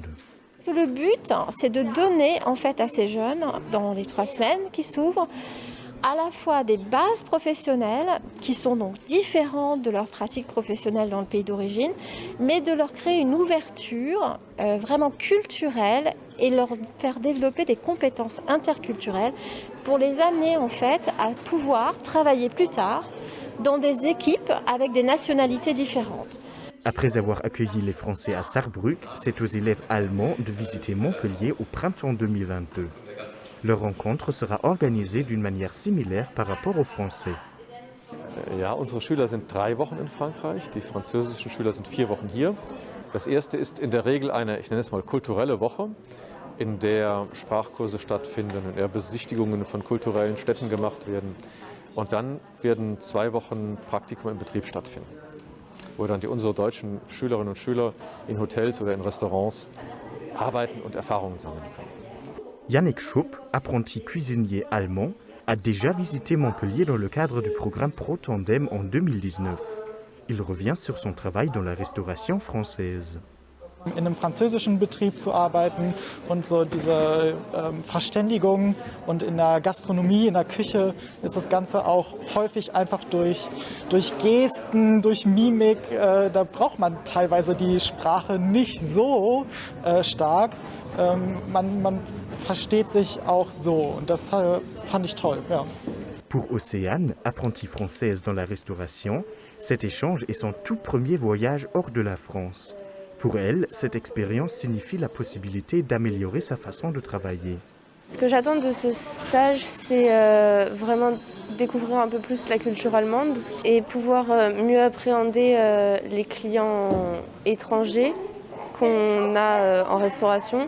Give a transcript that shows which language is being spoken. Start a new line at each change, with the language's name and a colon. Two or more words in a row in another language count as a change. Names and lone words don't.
French: Le but, c'est de donner en fait à ces jeunes, dans les 3 semaines qui s'ouvrent, à la fois des bases professionnelles qui sont donc différentes de leurs pratiques professionnelles dans le pays d'origine, mais de leur créer une ouverture vraiment culturelle et leur faire développer des compétences interculturelles pour les amener en fait à pouvoir travailler plus tard dans des équipes avec des nationalités différentes. Après avoir accueilli les Français à Sarrebruck, c'est aux élèves allemands de visiter Montpellier au printemps 2022. Leur rencontre sera organisée d'une manière similaire par rapport aux Français.
German: Ja, unsere Schüler sind 3 Wochen in Frankreich, die französischen Schüler sind 4 Wochen hier. Das erste ist in der Regel eine, ich nenne es mal, kulturelle Woche, in der Sprachkurse stattfinden, in der Besichtigungen von kulturellen Städten gemacht werden. Und dann werden 2 Wochen Praktikum im Betrieb stattfinden, wo dann unsere deutschen Schülerinnen und Schüler in Hotels oder in Restaurants arbeiten und Erfahrungen sammeln können.
French: Yannick Schupp, apprenti cuisinier allemand, a déjà visité Montpellier dans le cadre du programme Pro Tandem en 2019. Il revient sur son travail dans la restauration française.
German: In einem französischen Betrieb zu arbeiten und so diese Verständigung und in der Gastronomie, in der Küche ist das Ganze auch häufig einfach durch Gesten, durch Mimik. Da braucht man teilweise die Sprache nicht so stark. Man versteht sich auch so und das fand ich toll. Ja.
French: Pour Océane, apprentie française dans la restauration, cet échange est son tout premier voyage hors de la France. Pour elle, cette expérience signifie la possibilité d'améliorer sa façon de travailler. Ce que j'attends de ce stage, c'est vraiment découvrir un peu plus la culture allemande et pouvoir mieux appréhender les clients étrangers qu'on a en restauration.